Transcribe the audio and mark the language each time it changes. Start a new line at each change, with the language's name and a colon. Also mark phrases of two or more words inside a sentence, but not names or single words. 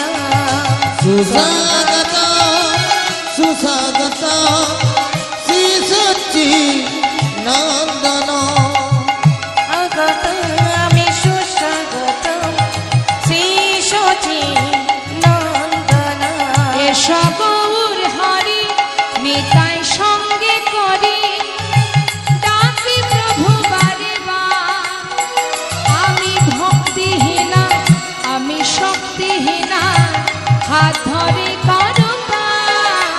Sanskrit: सुस्वागत सुस्वागत श्री सची नंदन स्वागतम् सुस्वागतम् श्रीशची नन्दन
Bangla: এসো গৌর হরি নিতাই সঙ্গে করি ডাকি প্রভু বারে বার আমি ভক্তিহীনা আমি শক্তিহীনা হাত ধরে করো পার।